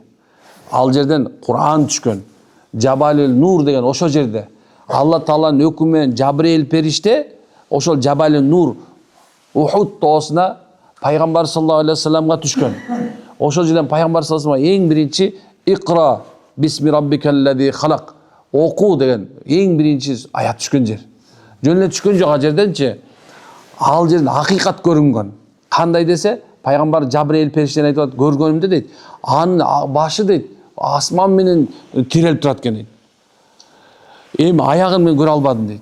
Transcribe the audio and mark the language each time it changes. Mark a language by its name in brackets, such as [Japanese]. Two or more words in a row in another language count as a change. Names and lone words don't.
[Kyrgyz] Ал жерден Кур'ан түшкөн. Жабалил Нур деген ошо жерде. Алла Тааланын өкүмү менен Жабраил периште ошол Жабалил Нур Ухуд тоосуна пайгамбар [Arabic] صلى الله عليه وسلم [Kyrgyz] түшкөн. Ошол жерден пайгамбар [Arabic] صلى الله عليه وسلم [Kyrgyz] эң биринчи [Arabic] اقرأ باسم ربك الذي خلق [Kyrgyz] окуу деген эң биринчи аят түшкөн жер. Жөн эле түшкөн жок ал жерденчи. Ал жерден акыйкат көрүнгөн. Кандай десе, пайгамбар Жабраил периштени айтып атат, көргөнүмдө дейт, анын башы дейт, асман менен тирелип турат экен дейт. Эми аягын мен көрө албадым дейт.